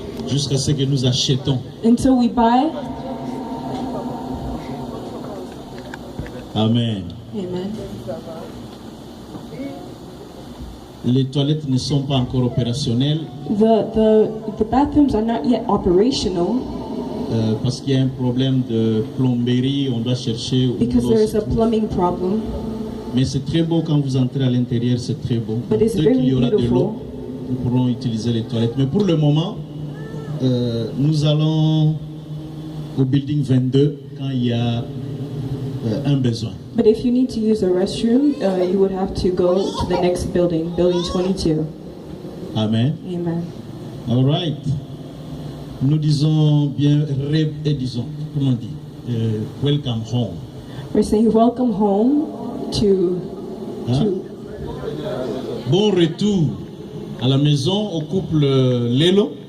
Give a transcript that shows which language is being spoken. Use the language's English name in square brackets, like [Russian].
[French] Jusqu'à ce que nous achetons. [English] Until we buy. Amen. Amen. [French] Les toilettes ne sont pas encore opérationnelles. [English] The bathrooms are not yet operational. [French] Parce qu'il y a un problème de plomberie, on doit chercher. [English] Because there is a plumbing problem. [French] Mais c'est très beau quand vous entrez à l'intérieur, c'est très beau. [English] But it's [French] Dès [English] very [French] qu'il y aura de [English] beautiful. [French] l'eau, nous pourrons utiliser les toilettes. Mais pour le moment, nous allons au building 22 quand il y a un besoin. [English] But if you need to use a restroom, you would have to go to the next building, building 22. Amen. Amen. All right. [French] Nous disons bien, disons, comment on dit, [English] welcome home. We're saying welcome home to. [French] Bon retour à la maison au couple Lelo.